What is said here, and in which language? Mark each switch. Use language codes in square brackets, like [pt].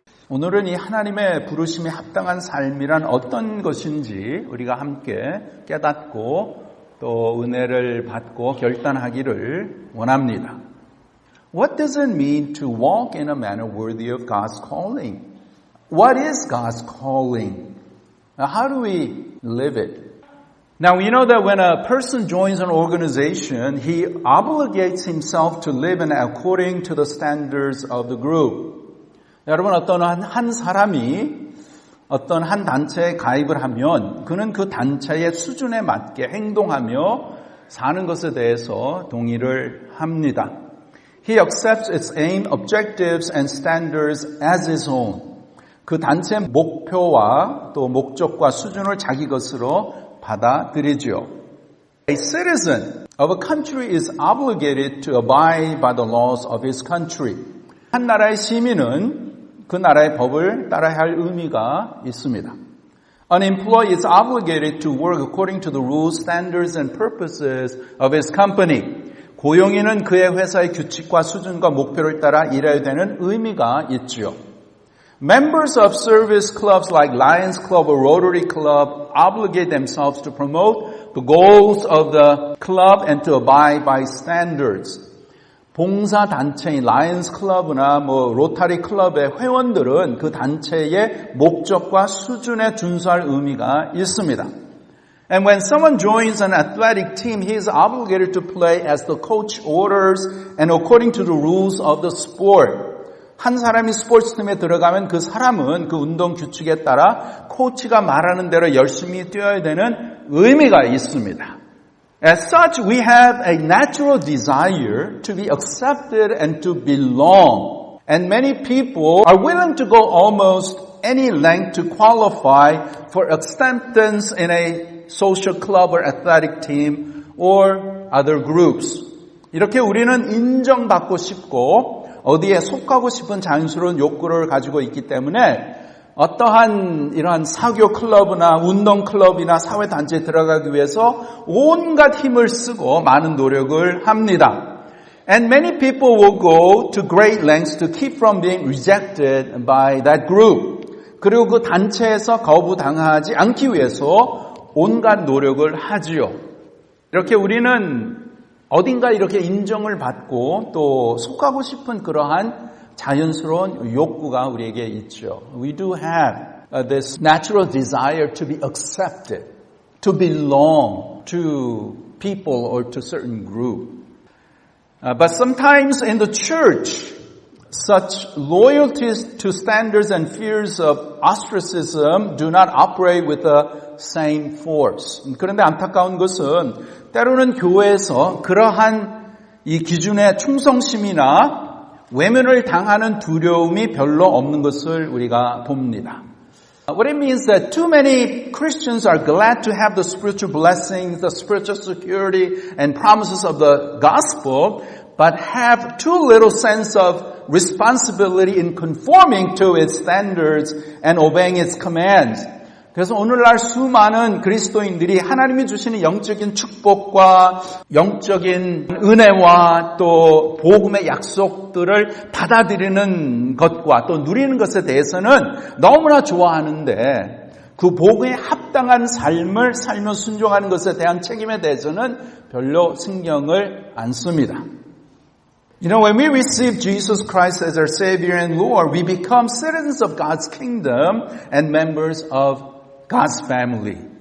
[ko] 오늘은 이 하나님의 부르심에 합당한 삶이란 어떤 것인지 우리가 함께 깨닫고 또 은혜를 받고 결단하기를 원합니다. [en] What does it mean to walk in a manner worthy of God's calling? What is God's calling? How do we live it? Now, we know that when a person joins an organization, he obligates himself to live in according to the standards of the group. [ko] 여러분, 어떤 한 사람이 어떤 한 단체에 가입을 하면 그는 그 단체의 수준에 맞게 행동하며 사는 것에 대해서 동의를 합니다. [en] He accepts its aim, objectives, and standards as his own. [ko] 그 단체의 목표와 또 목적과 수준을 자기 것으로 받아들이죠. [en] A citizen of a country is obligated to abide by the laws of his country. [ko] 한 나라의 시민은 그 나라의 법을 따라야 할 의미가 있습니다. [en] An employee is obligated to work according to the rules, standards, and purposes of his company. [ko] 고용인은 그의 회사의 규칙과 수준과 목표를 따라 일해야 되는 의미가 있지요. [en] Members of service clubs like Lions Club or Rotary Club obligate themselves to promote the goals of the club and to abide by standards. [ko] 봉사단체인 라이언스 클럽이나 로타리 클럽의 회원들은 그 단체의 목적과 수준에 준수할 의미가 있습니다. [en] And when someone joins an athletic team, he is obligated to play as the coach orders and according to the rules of the sport. [ko] 한 사람이 스포츠팀에 들어가면 그 사람은 그 운동 규칙에 따라 코치가 말하는 대로 열심히 뛰어야 되는 의미가 있습니다. [en] As such, we have a natural desire to be accepted and to belong. And many people are willing to go almost any length to qualify for acceptance in a social club or athletic team or other groups. [ko] 이렇게 우리는 인정받고 싶고 어디에 속하고 싶은 자연스러운 욕구를 가지고 있기 때문에 어떠한 이러한 사교 클럽이나 운동 클럽이나 사회 단체에 들어가기 위해서 온갖 힘을 쓰고 많은 노력을 합니다. [en] And many people will go to great lengths to keep from being rejected by that group. [ko] 그리고 그 단체에서 거부당하지 않기 위해서 온갖 노력을 하지요. 이렇게 우리는 어딘가 이렇게 인정을 받고 또 속하고 싶은 그러한 자연스러운 욕구가 우리에게 있죠. [en] We do have this natural desire to be accepted, to belong to people or to certain group. But sometimes in the church, such loyalties to standards and fears of ostracism do not operate with the same force. [ko] 그런데 안타까운 것은 때로는 교회에서 그러한 이 기준의 충성심이나 외면을 당하는 두려움이 별로 없는 것을 우리가 봅니다. [en] What it means that too many Christians are glad to have the spiritual blessings, the spiritual security and promises of the gospel, but have too little sense of responsibility in conforming to its standards and obeying its commands. [ko] 그래서 오늘날 수많은 그리스도인들이 하나님이 주시는 영적인 축복과 영적인 은혜와 또 복음의 약속들을 받아들이는 것과 또 누리는 것에 대해서는 너무나 좋아하는데 그 복음에 합당한 삶을 살며 순종하는 것에 대한 책임에 대해서는 별로 신경을 안 씁니다. [en] You know, when we receive Jesus Christ as our Savior and Lord, we become citizens of God's kingdom and members of God's family.